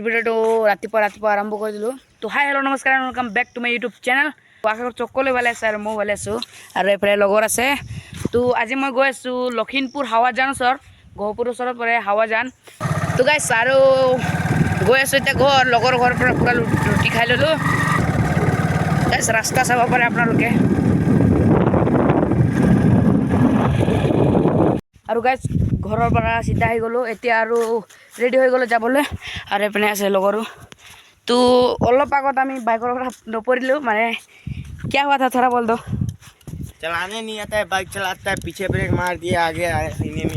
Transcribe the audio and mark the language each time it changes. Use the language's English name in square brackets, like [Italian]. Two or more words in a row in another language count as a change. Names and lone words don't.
[Assamese] ভিডিঅ'টো ৰাতিপুৱা আৰম্ভ কৰি দিলোঁ তো [English] Hi hello' [Assamese] নমস্কাৰ [English] welcome back to my YouTube channel [Assamese] আশা কৰোঁ সকলোৱে ভালে আছে আৰু মই ভালে আছোঁ আৰু এইফালে লগৰ আছে তো আজি মই গৈ আছোঁ লখিমপুৰ হাৱাজান ওচৰত গহপুৰৰ ওচৰত পৰে হাৱাজান তো গাইজ আৰু গৈ আছোঁ এতিয়া লগৰ ঘৰৰ পৰা পুৰা ৰুটি খাই ল'লোঁ গাইজ ৰাস্তা চাব পাৰে আপোনালোকে আৰু গাইজ ঘৰৰ পৰা চিধা আহি গ'লোঁ এতিয়া আৰু ৰেডি হৈ গ'লোঁ যাবলৈ আৰু এইপিনে আছে লগৰো তো অলপ আগত আমি বাইকৰ পৰা নপৰিলোঁ মানে [Hindi] क्या हुआ था थोड़ा बोल दो चलाने नहीं आता है बाइक चलाता है पीछे ब्रेक मार दिया आगे आने में